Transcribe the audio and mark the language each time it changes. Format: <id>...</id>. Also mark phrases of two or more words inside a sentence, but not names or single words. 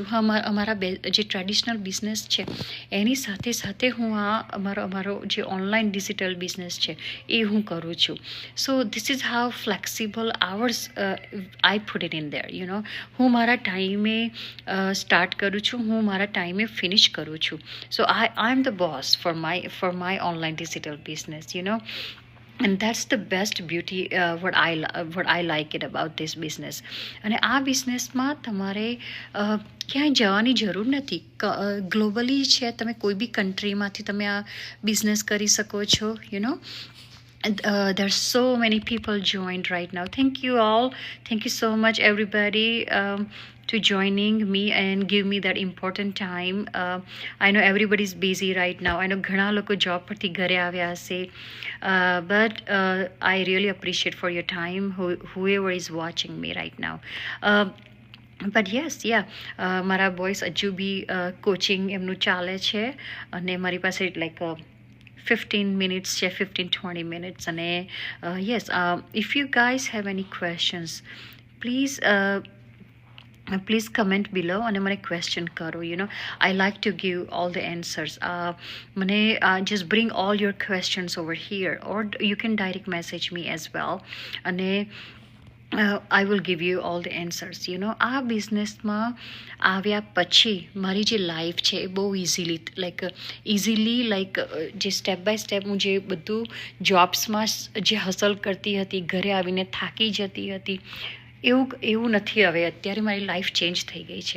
<gu>હા, અમારા જે ટ્રેડિશનલ બિઝનેસ છે એની સાથે સાથે હું આ અમારો જે</gu> <en>online digital business</en> <gu>છે એ હું કરું છું.</gu> <en>So this is how flexible hours I put it in there.</en> <gu>હું મારા ટાઈમે સ્ટાર્ટ કરું છું, હું મારા ટાઈમે ફિનિશ કરું છું.</gu> <en>So I am the boss for my online digital business. And that's the best beauty, what I like it about this business.</en> <gu>અને આ બિઝનેસમાં તમારે ક્યાંય જવાની જરૂર નથી. ગ્લોબલી છે, તમે કોઈ બી કન્ટ્રીમાંથી તમે આ બિઝનેસ કરી શકો છો.</gu> <en>There's so many people joined right now. Thank you all. Thank you so much, everybody, to joining me and give me that important time. I know everybody's busy right now. I know</en> <gu>ઘણા લોકો જોબ પરથી ઘરે આવ્યા હશે,</gu> <en>but I really appreciate for your time, whoever is watching me right now. But yes,</en> <gu>મારા બોયસ હજુ બી કોચિંગ એમનું ચાલે છે અને મારી પાસે</gu> <en>like 15 minutes</en> <gu>છે,</gu> <en>15-20 minutes.</en> <gu>અને યસ,</gu> <en>if you guys have any questions, please comment below</en> <gu>અને મને ક્વેશ્ચન કરો.</gu> <en>I like to give all the answers. મને just bring all your questions over here, or you can direct message me as well. અને I will give you all the answers.</en> <gu>આ બિઝનેસમાં આવ્યા પછી મારી જે લાઈફ છે એ બહુ ઇઝીલી જે</gu> <en>step by step</en> <gu>હું જે બધું જોબ્સમાં જે હસલ કરતી હતી, ઘરે આવીને થાકી જતી હતી, એવું નથી. હવે અત્યારે મારી લાઈફ ચેન્જ થઈ ગઈ છે.</gu>